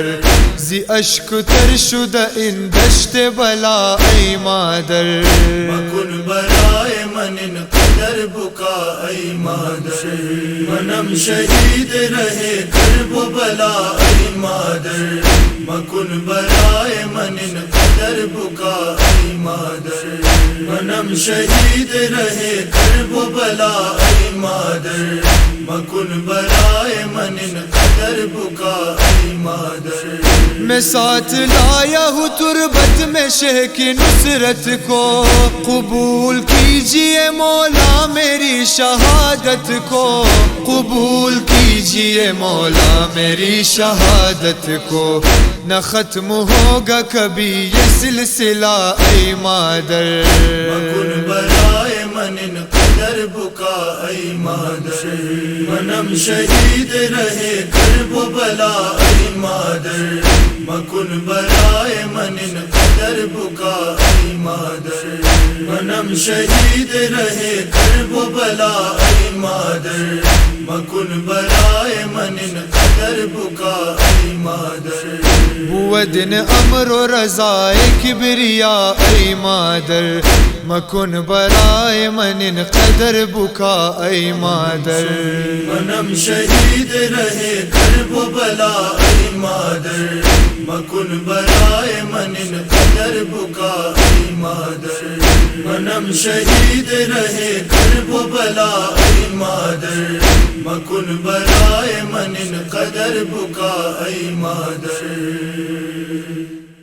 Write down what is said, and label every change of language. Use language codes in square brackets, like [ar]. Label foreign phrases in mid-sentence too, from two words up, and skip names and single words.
[fa] زی اشک تر شدہ ان دشت بلا ای مادر، مکن برائے من قدر بکا ای مادر۔ منم شہید رہے کرب و بلا ای مادر، مکن برائے من قدر بکا ای مادر۔ منم شہید رہے کرب و بلا ای مادر، مکن برائے من قدر قدر بکا ای مادر [ur] میں ساتھ لایا ہوں تربت میں شہ کی نصرت کو قبول کیجئے مولا میری شہادت کو قبول کیجئے مولا میری شہادت کو نہ ختم ہوگا کبھی یہ سلسلہ اے مادر [fa] مکن برائے من قدر بکا ای مادر منم شہید رہے کرب و بلا ای مادر مکن برائے من قدر بکا ای مادر منم شہید رہے کرب و بلا ای مادر مکن برائے من قدر بکا ای مادر بودن امر و رضا کبریا ای مادر مکن برائے من قدر بکا ای مادر منم شہید رہے کرب و بلا ای مادر مکن برائے من قدر بکا ای مادر منم شہید رہے کرب و بلا ای مادر مکن برائے من قدر بکا ای مادر